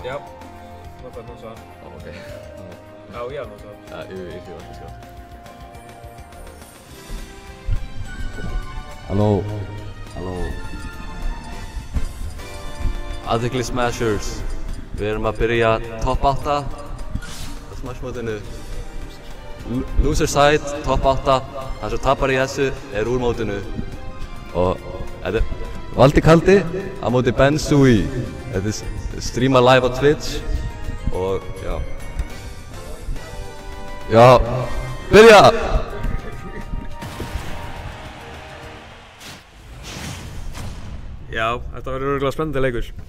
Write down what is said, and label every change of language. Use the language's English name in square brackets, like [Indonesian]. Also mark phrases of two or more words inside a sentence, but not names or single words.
[Icelandic] Já, það er annonsa. Ok. Já, ég annonsa. Ég fyrir það, sko. Halló. Athygli Smashers. Við erum að byrja [English] top 8 [Icelandic] Smash-mótinu. [English] Loser side, top 8. [Icelandic] Það sem tapar í þessu er úr mótinu. Og þetta er Valdi Kaldi á móti Ben Sui. Þetta er streama live á Twitch. Og já. Já, byrja! Já, þetta verður örugglega spennandi leikur.